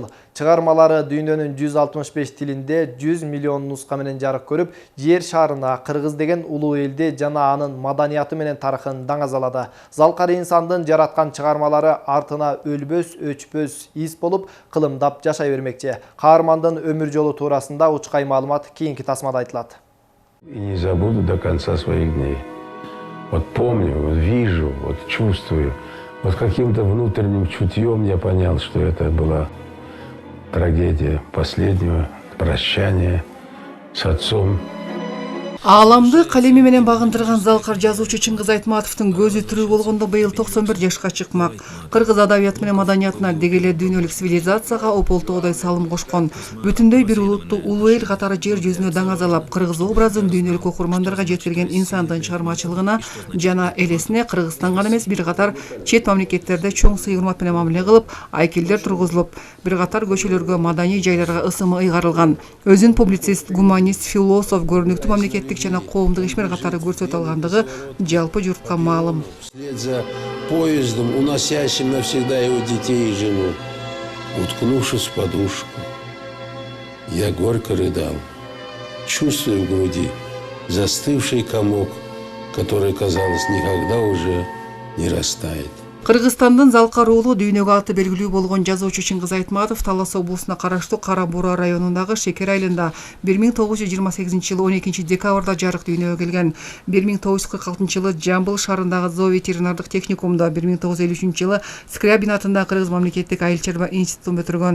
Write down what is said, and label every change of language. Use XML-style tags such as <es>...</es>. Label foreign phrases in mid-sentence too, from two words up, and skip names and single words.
<ky>Чыгармалары дүйнөнүн 165 тилинде 100 миллион нуска менен жарык көрүп, жер шарына кыргыз деген улуу элди жана анын маданияты менен тарыхын даңазалады. Залкар инсандын жараткан чыгармалары артына өлбөс, өчпөс из болуп, кылымдап жашай бермекчи. Каармандын өмүр жолу туурасында учкай маалымат кийинки тасмада айтылат.</ky> <ru>И не забуду до конца своих дней. Вот помню, вот вижу, вот чувствую. Вот каким-то внутренним чутьем я понял, что это была трагедия последнего прощания с отцом.</ru> <ky>Ааламды калеми менен багындырган залкар жазуучу Чыңгыз Айтматовдун көзү тирүү болгондо быйыл 91 жашка чыкмак. Кыргыз адабияты менен маданиятына дегеле дүйнөлүк цивилизацияга ополтоодой салым кошкон. Бүтүндөй бир улутту улуу эл катары жер жүзүнө даңазалап, кыргыз образын дүйнөлүк окурмандарга жеткирген инсандын чыгармачылыгына жана элесине Кыргызстан гана эмес бир катар чет мамлекеттерде чоң сый урмат менен мамиле кылып, айкелдер тургузулуп, бир катар көчөлөргө, маданий жайларга ысымы ыйгарылган. Өзүн публицист, гуманист, философ, көрүнүктүү мамлекеттик жана коомдук ишмер катары көрсөтө алгандыгы жалпы журтка маалым.</ky> <ru>Вслед за поездом, уносящим навсегда его детей и жену, уткнувшись в подушку, я горько рыдал, чувствуя в груди застывший комок, который, казалось, никогда уже не растает.</ru> <ky>Кыргызстандын Залкар уулу дүйнөгө аты белгилүү болгон жазуучу Чыңгыз Айтматов Талас облусуна караштуу Кара Буура районундагы Шекер айылында 1928 жылы 12 декабрда жарык дүйнөгө келген. 1946 жылы Жамбыл шаарындагы зоо ветеринардык техникумда, 1953 жылы Скрябин атындагы Кыргыз мамлекеттик айыл чарба институтун бүтүргөн.</ky>